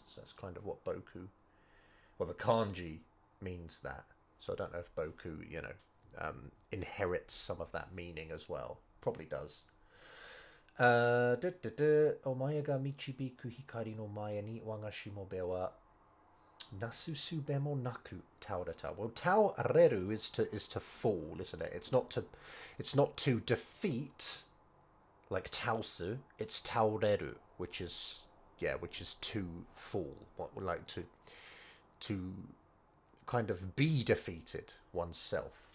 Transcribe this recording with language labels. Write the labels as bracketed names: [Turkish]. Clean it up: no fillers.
[English] So that's kind of what boku, well, the kanji means that. So I don't know if boku, inherits some of that meaning as well. Probably does. [Japanese] お前が導く光の前に我がしもべはなすすべもなく倒れた。 [English] Well, taoreru is to fall, isn't it? It's not to defeat, like taosu. It's taoreru, which is to fall. Like to kind of be defeated oneself.